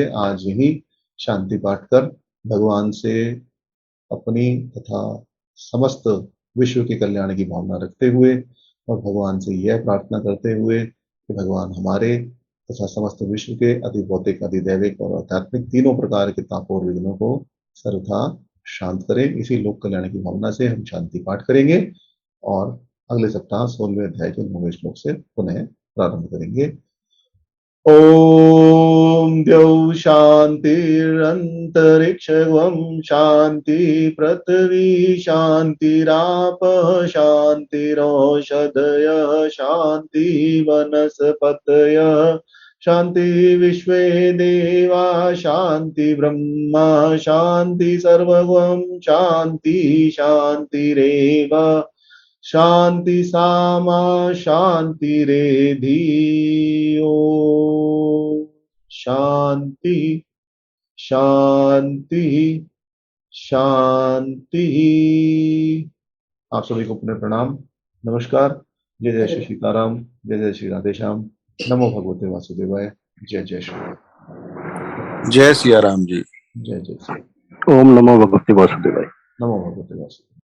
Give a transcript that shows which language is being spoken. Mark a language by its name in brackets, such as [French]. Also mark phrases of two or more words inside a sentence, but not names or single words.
[Hindi] आज यही शांति पाठ कर भगवान से अपनी तथा समस्त विश्व के कल्याण की भावना रखते हुए और भगवान से यह प्रार्थना करते हुए कि भगवान हमारे तथा समस्त विश्व के अधिभौतिक, अधिदैविक और आध्यात्मिक तीनों प्रकार के तापों और विघ्नों को सर्वथा शांत करें, इसी लोक कल्याण की भावना से हम शांति पाठ करेंगे और अगले सप्ताह 16वें अध्याय के 9वें श्लोक से पुनः प्रारंभ करेंगे। [Sanskrit] ओम द्यौ शांतिरंतरिक्षं शांति पृथ्वी शांतिराप शांतिरौषधयः शांति वनस्पतयः शांति विश्वे देवा शांति ब्रह्म शांति सर्वगं शांति शांतिरेव शांति सामा शांतिरेधि। ओम शांति शांति शांति। [Hindi] आप सभी को पुनः प्रणाम, नमस्कार। जय जय श्री सीताराम, जय जय श्री राधेश्याम, [Sanskrit] नमो भगवते वासुदेवाय, [Hindi] जय जय श्री। जय सिया राम जी। जय जय श्री। [Sanskrit] ओम नमो भगवते वासुदेवाय। नमो भगवते वासुदेवाय।